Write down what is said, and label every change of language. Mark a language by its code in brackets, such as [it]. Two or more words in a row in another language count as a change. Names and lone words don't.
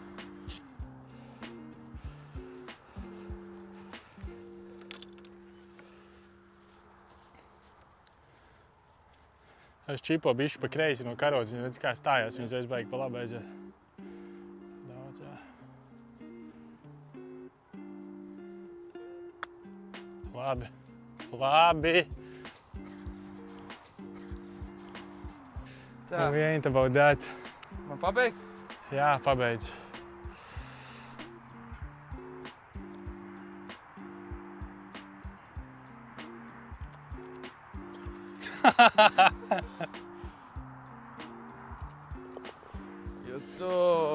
[lv] Es čipo bišķi pa kreisi no karotes, redz, kā stājās, viņš reiz baigi pa labi aiziet. Daudz, jā. Labi. Tā. [en] We ain't about that. [lv] Man pabeigt? Jā, pabeidz. Jucu!